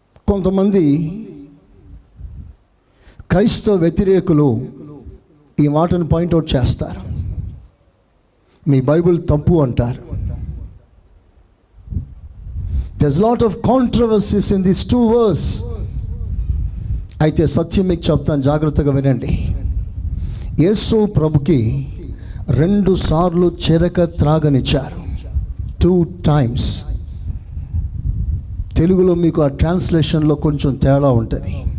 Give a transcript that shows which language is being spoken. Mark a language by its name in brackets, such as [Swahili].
[Telugu] కొంతమంది క్రైస్తవ వ్యతిరేకులు ఈ మాటను పాయింట్అవుట్ చేస్తారు, మీ బైబిల్ తప్పు అంటారు. [English] There's lot of controversies in these two verses. [Telugu] అయితే సత్యం మీకు చెప్తాను, జాగ్రత్తగా వినండి. యేసు ప్రభుకి 2 సార్లు చెరక త్రాగనిచ్చారు, [English] 2 times. [Telugu] తెలుగులో మీకు ఆ ట్రాన్స్లేషన్లో కొంచెం తేడా ఉంటుంది.